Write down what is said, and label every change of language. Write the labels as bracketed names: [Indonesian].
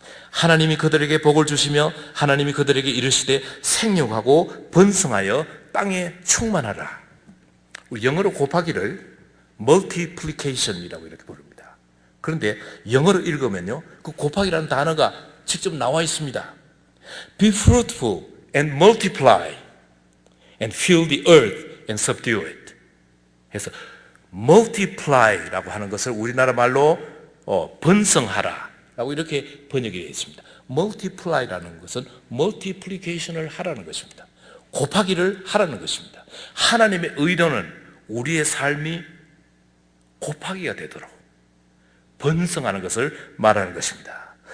[Korean] 하나님이 그들에게 복을 주시며 하나님이 그들에게 이르시되 생육하고 번성하여 땅에 충만하라. 우리 영어로 곱하기를 multiplication이라고 이렇게 부릅니다. 그런데 영어로 읽으면요, 그 곱하기라는 단어가 직접 나와 있습니다. [English] Be fruitful and multiply and fill the earth and subdue it. [Korean] 해서 multiply라고 하는 것을 우리나라 말로 번성하라 라고 이렇게 번역이 되어 있습니다. multiply라는 것은 multiplication을 하라는 것입니다. 곱하기를 하라는 것입니다. 하나님의 의도는 우리의 삶이 곱하기가 되도록 번성하는 것을 말하는 것입니다.